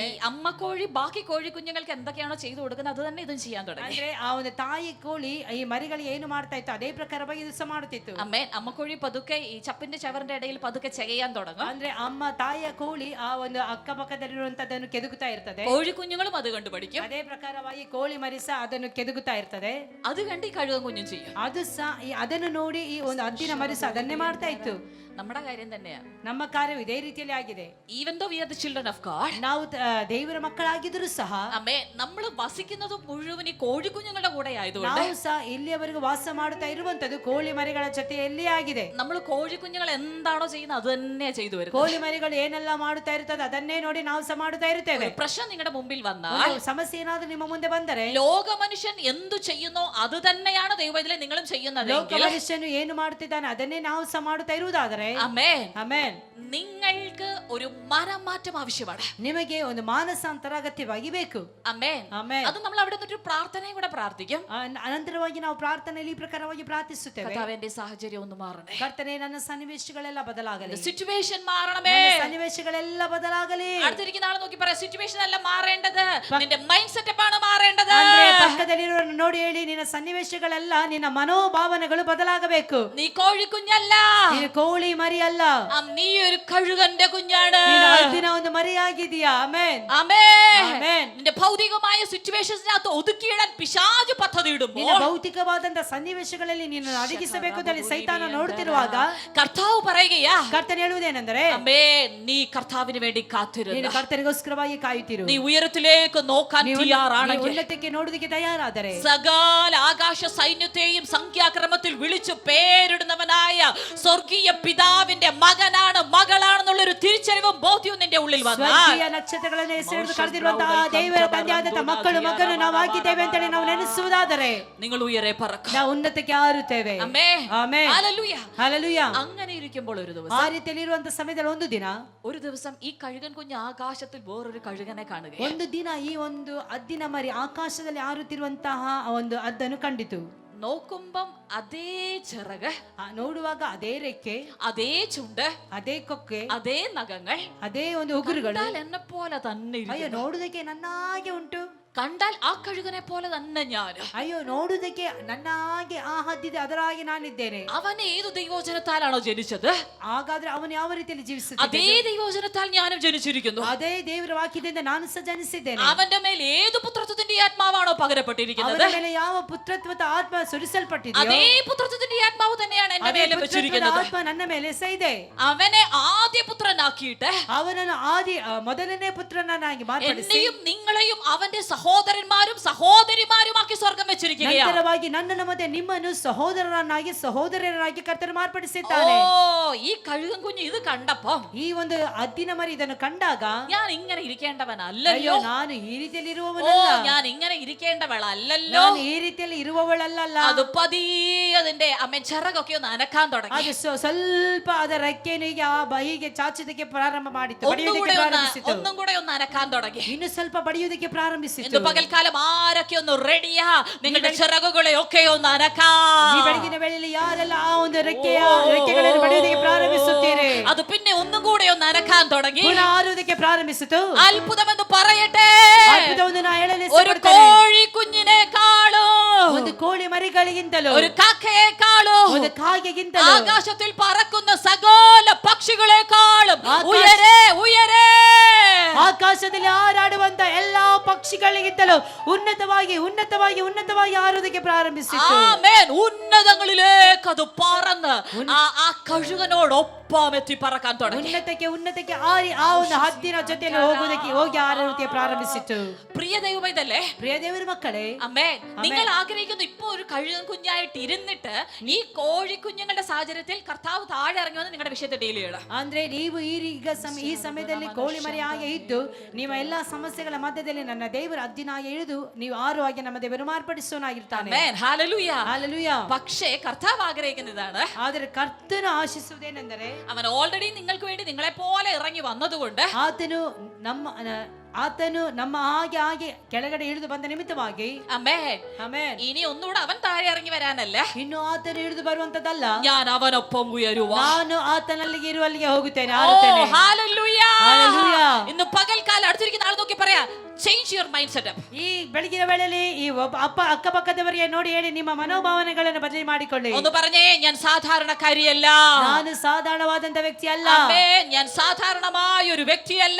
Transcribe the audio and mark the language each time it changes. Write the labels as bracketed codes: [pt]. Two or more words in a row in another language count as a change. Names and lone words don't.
[ml] ഈ അമ്മ കോഴി ബാക്കി കോഴി കുഞ്ഞുങ്ങൾക്ക് എന്തൊക്കെയാണോ ചെയ്തു കൊടുക്കുന്നത് അത് തന്നെ ഇതും ചെയ്യാൻ തുടങ്ങി. [kn] ಅಂದ್ರೆ ಆ ಒಂದು ತಾಯಿ ಕೋಳಿ ಈ ಮರಿಗಳಿಗೆ ಏನು ಮಾಡ್ತಾ ಇತ್ತು ಅದೇ ಪ್ರಕಾರವಾಗಿ ಇದು ಸಹ ಮಾಡುತ್ತಿತ್ತು. [ml] അമ്മേൻ, അമ്മ കോഴി പതുക്കെ ഈ ചപ്പിന്റെ ചവറിന്റെ ഇടയിൽ പതുക്കെ ചെയ്യാൻ തുടങ്ങും. [kn] ಅಂದ್ರೆ ಅಮ್ಮ ತಾಯಿಯ ಕೋಳಿ ಆ ಒಂದು ಅಕ್ಕಪಕ್ಕದಲ್ಲಿರುವಂತದ್ದನ್ನು ಕೆದಕುತ್ತಾ ಇರ್ತದೆ. [ml] കോഴി കുഞ്ഞുങ്ങളും അത് കണ്ടു പഠിക്കും. [kn] ಅದೇ ಪ್ರಕಾರವಾಗಿ ಕೋಳಿ ಮರಿ ಸಹ ಅದನ್ನು ಕೆದಕುತ್ತಾ ಇರ್ತದೆ. [ml] അത് കണ്ട് ഈ കഴുകൻ കുഞ്ഞും ചെയ്യും. [kn] ಅದು ಸಹ ಅದನ್ನು ನೋಡಿ ಈ ಒಂದು ಹದ್ದಿನ ಮರಿ ಸಹ ಅದನ್ನೇ ಮಾಡ್ತಾ ಇತ್ತು. [ml] നമ്മുടെ കാര്യം തന്നെയാണ്. [kn] ನಮ್ಮ ಕಾರ್ಯವು ಇದೇ ರೀತಿಯಲ್ಲಿ ಆಗಿದೆ. [en] Even though we are the children of God, [kn] ನಾವು ದೇವರ ಮಕ್ಕಳಾಗಿದ್ದರೂ ಸಹ [ml] അമ്മേ, നമ്മൾ വസിക്കുന്നത് മുഴുവൻ ഈ കോഴിക്കുഞ്ഞുങ്ങളുടെ കൂടെ ആയതുകൊണ്ട് [kn] ನಾವು ಸಹ ಇಲ್ಲಿಯವರೆಗೂ ವಾಸ ಮಾಡುತ್ತಾ ಇರುವಂತದ್ದು ಕೋಳಿ ಮರಿಗಳ ಜೊತೆಯಲ್ಲಿ ಆಗಿದೆ. [ml] നമ്മൾ കോഴിക്കുഞ്ഞുങ്ങൾ എന്താണോ ചെയ്യുന്നത് അത് തന്നെ ചെയ്തു വരുന്നത്. [kn] ಕೋಳಿ ಮರಿಗಳು ಏನೆಲ್ಲ ಮಾಡುತ್ತಾ ಇರ್ತದೆ ಅದನ್ನೇ ನೋಡಿ ನಾವು ಸಹ ಮಾಡುತ್ತಾ ಇರ್ತೇವೆ. [ml] പ്രശ്നം നിങ്ങളുടെ മുമ്പിൽ വന്നാൽ, [kn] ಒಂದು സമಸ್ಯೆ ಏನಾದ್ರೂ ನಿಮ್ಮ ಮುಂದೆ ಬಂದರೆ, [ml] ലോക മനുഷ്യൻ എന്തു ചെയ്യുന്നോ അത് തന്നെയാണ് ദൈവത്തിലെ നിങ്ങളും ചെയ്യുന്നത്. [kn] ಲೋಕ ಮನುಷ್ಯನು ಏನು ಮಾಡುತ್ತಿದ್ದಾನೆ ಅದನ್ನೇ ನಾವು ಸಹ ಮಾಡುತ್ತಾ ಇರುವುದಾದರೆ, [ml] ആമേൻ, [kn] ಆಮೆನ್, [ml] നിങ്ങൾക്ക് ഒരു മനംമാറ്റം ആവശ്യമാണ്. [kn] ನಿಮಗೆ ಒಂದು ಮಾನಸಾಂತರ ಅಗತ್ಯವಾಗಿ ಬೇಕು. [ml] ആമേൻ. [kn] ಆಮೆನ್. [ml] അത് നമ്മൾ അവിടെ നിന്നൊരു പ്രാർത്ഥനയും കൂടെ പ്രാർത്ഥിക്കും. [kn] ಅನಂತರವಾಗಿ ನಾವು ಪ್ರಾರ್ಥನೆಯಲ್ಲಿ ಈ ಪ್ರಕಾರವಾಗಿ ಪ್ರಾರ್ಥಿಸುತ್ತೇವೆ. [ml] കർത്താവിന്റെ സാഹചര്യം ഒന്ന് മാറണേ, [kn] ಕರ್ತನೇ ನನ್ನ ಸನ್ನಿವೇಶಗಳೆಲ್ಲ ಬದಲಾಗಲಿ, [ml] സിറ്റുവേഷൻ മാറണമേ, [kn] ನನ್ನ ಸನ್ನಿವೇಶಗಳೆಲ್ಲ ಬದಲಾಗಲಿ. [ml] അടുത്തിരിക്കുന്ന ആളെ നോക്കി പറയാം, സിറ്റുവേഷൻ അല്ല മാറേണ്ടത്, നിന്റെ [en] mind setup [ml] ആണ് മാറേണ്ടത്. [kn] ಅಂದ್ರೆ ಪಕ್ಕದಲ್ಲಿರೋರನ್ನು ನೋಡಿ ಹೇಳಿ, ನಿನ್ನ ಸನ್ನಿವೇಶಗಳೆಲ್ಲ ನಿನ್ನ ಮನೋಭಾವನೆಗಳು ಬದಲಾಗಬೇಕು. [ml] നീ കോഴിക്കുഞ്ഞല്ല, [kn] ನೀನು ಕೋಳಿ ಮರಿ ಅಲ್ಲ, [ml] നീ ഒരു കഴുകന്റെ കുഞ്ഞാണ്. [kn] ನೀನು ಹದ್ದಿನ ಒಂದು ಮರಿಯಾಗಿದೀಯಾ. ಆಮೆನ್. [ml] ആമേൻ. ആമേൻ. നിന്റെ ഭൗതികമായ സിറ്റുവേഷൻസിനകത്ത് ഒതുക്കിയിടാൻ പിശാച് പദ്ധതി [kn] ನಿನ್ನ [ml] ഇടുമ്പോൾ, [kn] ಭೌತಿಕವಾದಂತ ಸನ್ನಿವೇಶಗಳಲ್ಲಿ ನೀನು ಅಡಗಿಸಬೇಕು ಅಂತ ಸೈತಾನ ನೋಡ್ತಿರುವಾಗ, [ml] കർത്താവ് പറയുകയാ, [kn] ಕರ್ತನ ಹೇಳುವುದೇನೆಂದರೆ, [ml] ആമേൻ, നീ കർത്താവിന് വേണ്ടി [kn] ನೀನು [ml] കാത്തിരുന്നു, [kn] ಕರ್ತನಿಗೋಸ್ಕರವಾಗಿ ಕಾಯುತ್ತಿರು. [ml] നീ ഉയരത്തിലേക്ക് നോക്കാൻ തയ്യാറാണെങ്കിൽ, [kn] ಉನ್ನತಕ್ಕೆ ನೋಡುವುದಕ್ಕೆ ತಯಾರಾದರೆ, [ml] സകല ആകാശ സൈന്യത്തെയും സംഖ്യാക്രമത്തിൽ വിളിച്ചു പേരിടുന്നവനായ സ്വർഗീയ പിതാവിന്റെ മകനാണ്, മകളാണെന്നുള്ള ഒരു തിരിച്ചറിവും ബോധ്യവും നിന്റെ ഉള്ളിൽ വന്നാൽ, [kn] ಸ್ವರ್ಗೀಯ ನಕ್ಷತ್ರಗಳನ್ನು ಹೆಸರಿಡಿದು ಕರೆದಿರುವಂತಹ ದೇವರ ತಂದೆಯಾದಂತಹ ಮಕ್ಕಳು ಮಗನು ನಾವು ಆಗಿದ್ದೇವೆ ಅಂತೇಳಿ ನಾವು ನೆನೆಸುವುದಾದರೆ, [ml] നിങ്ങൾ ഉയരെ പറക്കും. [kn] ನಾವು ಉನ್ನತಕ್ಕೆ ಹಾರುತ್ತೇವೆ. [ml] ആമേൻ. [kn] ಆಮೆನ್. [ml] ഹല്ലേലൂയ. [kn] ಹಲ್ಲೆಲೂಯಾ. [ml] അങ്ങനെ ഇരിക്കുമ്പോൾ ഒരു [kn] ಆ [ml] ദിവസം [kn] ರೀತಿಯಲ್ಲಿ ಇರುವಂತ ಸಮಯದಲ್ಲಿ [ml] ഒരു ദിവസം ഈ കഴുകൻ കുഞ്ഞ് ആകാശത്തിൽ വേറൊരു കഴുകനെ കാണുകയാണ്. [kn] ಒಂದು ದಿನ ಈ ಒಂದು ಹದ್ದಿನ ಮರಿ ಆಕಾಶದಲ್ಲಿ ಹಾರುತ್ತಿರುವಂತಹ ಒಂದು ಹದ್ದನ್ನು ಕಂಡಿತು. [ml] നോക്കുമ്പം അതേ ചിറക്, [kn] ನೋಡುವಾಗ ಅದೇ ರೆಕ್ಕೆ, [ml] അതേ ചുണ്ട്, [kn] ಅದೇ ಕೊಕ್ಕೆ, [ml] അതേ നഖങ്ങൾ, [kn] ಅದೇ ಒಂದು ಉಗುರುಗಳು. [ml] എന്നെ പോലെ തന്നെ [kn] ಅಯ್ಯೋ, ನೋಡುವುದಕ್ಕೆ ನನ್ನಾಗೆ ಉಂಟು. [ml] കണ്ടാൽ ആ കഴുകനെ പോലെ തന്നെ ഞാൻ. [kn] ಅಯ್ಯೋ, ನೋಡುವುದಕ್ಕೆ ನನ್ನ ಹಾಗೆ ಆ ಹದ್ದಿದೆ, ಅದರ ಹಾಗೆ ನಾನಿದ್ದೇನೆ. [ml] അവൻ ഏതു ദൈവവചനത്താലാണോ ജനിച്ചത്, [kn] ಹಾಗಾದ್ರೆ ಅವನು ಯಾವ ರೀತಿಯಲ್ಲಿ [ml] അതേ [kn] ಜೀವಿಸುತ್ತಿದ್ದಾನೆ? [ml] ദൈവവചനത്താൽ ഞാനും ജനിച്ചിരിക്കുന്നു. [kn] ಅದೇ ದೇವರ ವಾಕ್ಯದಿಂದ ನಾನು ಸಹ ಜನಿಸಿದ್ದೇನೆ. [ml] അവന്റെ മേൽ ഏതു പുത്രത്വത്തിന്റെ ആത്മാവാണോ പകരപ്പെട്ടിരിക്കുന്നത്, [kn] ಅವನ ಮೇಲೆ ಯಾವ ಪುತ್ರತ್ವದ ಆತ್ಮ ಸುರಿಸಲ್ಪಟ್ಟಿದೆಯೋ [ml] അതേ പുത്രത്വത്തിന്റെ ആത്മാവ് തന്നെയാണ് എന്റെ [kn] ಅದೇ [ml] മേലെ [kn] ಪುತ್ರತ್ವದ [ml] വെച്ചിരിക്കുന്നത്. [kn] ಆತ್ಮ ನನ್ನ ಮೇಲೆ ಸಹ ಇದೆ. [ml] അവനെ ആദ്യ പുത്രനാക്കിയിട്ട് [kn] ಅವನನ್ನು ಮೊದಲನೇ ಪುತ್ರನನ್ನಾಗಿ ಮಾರ್ಪಡಿಸಿ [ml] എന്നെയും നിങ്ങളെയും അവന്റെ സഹോദരന്മാരും സഹോദരിമാരുമാക്കി സ്വർഗം വെച്ചിരിക്കുകയാണ്. [kn] ನಂತರವಾಗಿ ನನ್ನನ್ನು ಮತ್ತೆ ನಿಮ್ಮನ್ನು ಸಹೋದರರಾಗಿ ಕರ್ತನು ഓ, ಮಾರ್ಪಡಿಸಿದ್ದಾನೆ. [ml] ഈ കഴുകൻ കുഞ്ഞ് ഇത് കണ്ടപ്പോ [kn] ಈ ಒಂದು ಹದ್ದಿನ ಮರಿ ಇದನ್ನು ಕಂಡಾಗ, [ml] ഞാൻ ഇങ്ങനെ ഇരിക്കേണ്ടവനല്ലല്ലോ, [kn] ಅಯ್ಯೋ, ನಾನು ಈ ರೀತಿಯಲ್ಲಿ ഓ ಇರುವವನಲ್ಲ, [ml] ഞാൻ ഇങ്ങനെ ഇരിക്കേണ്ടവളല്ലല്ലോ. [kn] ನಾನು ಈ ರೀತಿಯಲ್ಲಿ ಇರುವವಳಲ್ಲ. [ml] അത് പതിയെ അതിന്റെ അമ്മ ചിറകൊക്കെ ഒന്ന് അനക്കാൻ തുടങ്ങി. [kn] ಅದು ಸ್ವಲ್ಪ ಅದರ ರೆಕ್ಕೆಯನ್ನು ಹೀಗೆ ಚಾಚುವುದಕ್ಕೆ ಪ್ರಾರಂಭ ಮಾಡಿತು, ಬಡಿಯುವುದಕ್ಕೆ ಪ್ರಾರಂಭಿಸಿತು. [ml] ഒന്നും കൂടെ ഒന്ന് അനക്കാൻ തുടങ്ങി. [kn] ಇನ್ನು ಸ್ವಲ್ಪ ಬಡಿಯುವುದಕ್ಕೆ ಪ್ರಾರಂಭಿಸಿತು. [ml] ഇന്ന് പകൽക്കാലം ആരൊക്കെ ഒന്ന് റെഡിയാ, നിങ്ങളുടെ ചിറകുകളെ ഒക്കെ ഒന്ന് അനക്കാൻ. [kn] ಈ ಬೆಳಗಿನ ವೇಳೆಯಲ್ಲಿ ಯಾರೆಲ್ಲ ಆ ಒಂದು ರೆಕ್ಕೆಗಳನ್ನು ಬಡಿಯುವುದಕ್ಕೆ ಪ್ರಾರಂಭಿಸುತ್ತೀರಿ, [ml] അത് പിന്നെ ഒന്നും കൂടെ ഒന്ന് അനക്കാൻ തുടങ്ങി. [kn] ಪುನಃ ಹಾರುವುದಕ್ಕೆ ಪ್ರಾರಂಭಿಸಿತು. [ml] അത്ഭുതമെന്ന് പറയട്ടെ, [kn] ಅದ್ಭುತವನ್ನು ನಾ ಹೇಳಲು [ml] ഒരു [kn] ಇಷ್ಟಪಡ್ತೇನೆ. [ml] കോഴി കുഞ്ഞിനെക്കാളും, [kn] ಒಂದು ಕೋಳಿ ಮರಿಗಳಿಗಿಂತಲೂ, [ml] ഒരു കാക്കയെക്കാളും, [kn] ಒಂದು ಕಾಗೆಗಿಂತಲೂ, [ml] ആകാശത്തിൽ പറക്കുന്ന സകല പക്ഷികളെക്കാളും ഉയരെ ഉയരെ, [kn] ಆಕಾಶದಲ್ಲಿ ಹಾರಾಡುವಂತ ಎಲ್ಲಾ ಪಕ್ಷಿಗಳಿಗಿಂತಲೂ ಉನ್ನತವಾಗಿ ಉನ್ನತವಾಗಿ ಉನ್ನತವಾಗಿ ಹಾರುವುದಕ್ಕೆ ಪ್ರಾರಂಭಿಸಿತು. [ml] ആമേൻ, ഉന്നതങ്ങളിലേക്ക് അത് പറന്ന് ആ കഴുകനോടൊപ്പം എത്തി പറക്കാൻ തുടങ്ങി. [kn] ಉನ್ನತಕ್ಕೆ ಹಾರಿ ಆ ಒಂದು ಹದ್ದಿನ ಜೊತೆಯಲ್ಲಿ ಹೋಗಿ ಹಾರುವುದಕ್ಕೆ ಪ್ರಾರಂಭಿಸಿತು. [ml] പ്രിയ ദൈവമൈതല്ലേ, [kn] ಪ್ರಿಯ ದೇವರ ಮಕ್ಕಳೇ, [ml] അമ്മേ, നിങ്ങൾ ആഗ്രഹിക്കുന്നു ഇപ്പൊ ഒരു കഴുകൻ കുഞ്ഞായിട്ട് ഇരുന്നിട്ട് ഈ കോഴി കുഞ്ഞുങ്ങളുടെ സാഹചര്യത്തിൽ കർത്താവ് താഴെ ഇറങ്ങി വന്ന് നിങ്ങളുടെ വിഷയത്തെ ഡീൽ ചെയ്യണം. [kn] ಅಂದ್ರೆ ನೀವು ಈ ಸಮಯದಲ್ಲಿ ಕೋಳಿ ಮರಿ ಹಾಗೆ ಇದ್ದು ನಿಮ್ಮ ಎಲ್ಲಾ ಸಮಸ್ಯೆಗಳ ಮಧ್ಯದಲ್ಲಿ ನನ್ನ ದೇವರ ಹದ್ದಿನಾಗಿ ಇಳಿದು ನೀವು ಹಾರುವಾಗೆ ನಮ್ಮ ದೇವರು ಮಾರ್ಪಡಿಸೋನಾಗಿರ್ತಾನೆ. [ml] ആമേൻ, ഹല്ലേലൂയ. [kn] ಹಲ್ಲೆಲೂಯ. [ml] പക്ഷേ കർത്താവ് ആഗ്രഹിക്കുന്നതാണ്, [kn] ಆದರೆ ಕರ್ತನು ಆಶಿಸುವುದೇನೆಂದರೆ, [ml] അവൻ ഓൾറെഡി നിങ്ങൾക്ക് വേണ്ടി നിങ്ങളെ പോലെ ഇറങ്ങി വന്നതുകൊണ്ട് [kn] ಆತನು ನಮ್ಮ ಹಾಗೆ ಕೆಳಗಡೆ ಇಳಿದು ಬಂದ ನಿಮಿತ್ತವಾಗಿ, [ml] ആമേൻ, [kn] ಆಮೆನ್, [ml] ഇനി ഒന്നുകൂടെ അവൻ താഴെ ഇറങ്ങി വരാനല്ല, [kn] ಇನ್ನು ಆತನು ಇಳಿದು ಬರುವಂತದಲ್ಲ, [ml] ഞാൻ അവനൊപ്പം ഉയരുവാ. [kn] ನಾನು ಆತನಲ್ಲಿಗೆ ಇರುವಲ್ಲಿಗೆ ಹೋಗುತ್ತೇನೆ, ഓ, ಹಾರುತ್ತೇನೆ. [ml] ഹല്ലേലൂയ. ഹല്ലേലൂയ. ഇന്ന് പകൽക്കാലം അടുത്തിരിക്കുന്ന ആൾ നോക്കി പറയാ, [en] change your mind setup. [kn] ಈ ಬೆಳಗಿನ ವೇಳೆಯಲ್ಲಿ ಈ ಅಕ್ಕಪಕ್ಕದವರಿಗೆ ನೋಡಿ ಹೇಳಿ, ನಿಮ್ಮ ಮನೋಭಾವನೆಗಳನ್ನು ಬದಲಿ ಮಾಡಿಕೊಳ್ಳಿ. [ml] ഒന്ന് പറഞ്ഞേ, ഞാൻ സാധാരണക്കാരിയല്ല, [kn] ನಾನು ಸಾಧಾರಣವಾದಂತ ವ್ಯಕ್ತಿ ಅಲ್ಲ, [ml] ആമേൻ, ഞാൻ സാധാരണമായ ഒരു വ്യക്തിയല്ല.